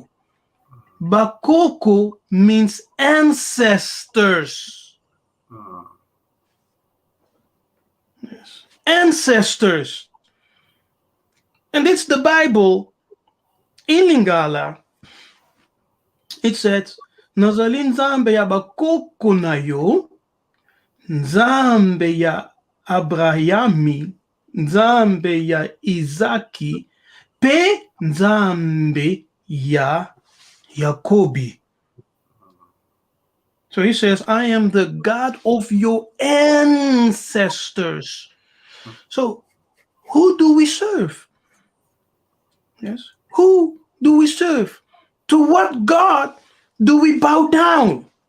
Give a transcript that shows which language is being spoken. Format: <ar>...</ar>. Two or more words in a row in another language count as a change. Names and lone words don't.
<en>Bakoko means ancestors. Mm. Yes. Ancestors. And it's the Bible in Lingala. It says,</en> <ln>Nazali Nzambe ya Bakoko Nayo, Nzambe ya Abrahami, Nzambe ya Izaki, pe Nzambe ya Yakobi.</ln> <en>So he says, I am the God of your ancestors. So who do we serve? Yes. Who do we serve? To what God do we bow down?</en>